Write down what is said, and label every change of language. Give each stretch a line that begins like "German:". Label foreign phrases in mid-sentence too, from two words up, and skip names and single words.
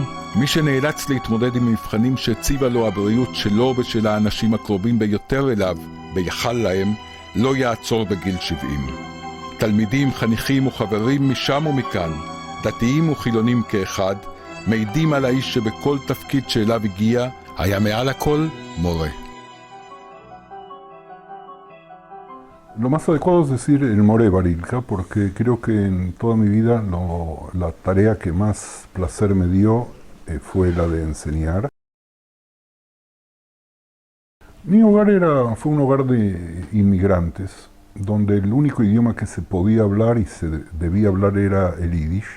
Hebrew: מי שנאלץ להתמודד עם מבחנים שהציבה לו הבריאות שלו ושל האנשים הקרובים ביותר אליו, ויכל להם, לא יעצור בגיל 70. תלמידים, חניכים וחברים משם ומכאן, דתיים וחילונים כאחד, מעידים על האיש שבכל תפקיד שאליו הגיע, היה מעל הכל מורה.
Spanish: Lo más adecuado es decir el More Barilka, porque creo que en toda mi vida la tarea que más placer me dio fue la de enseñar. Mi hogar fue un hogar de inmigrantes, donde el único idioma que se podía hablar y se debía hablar era el yiddish.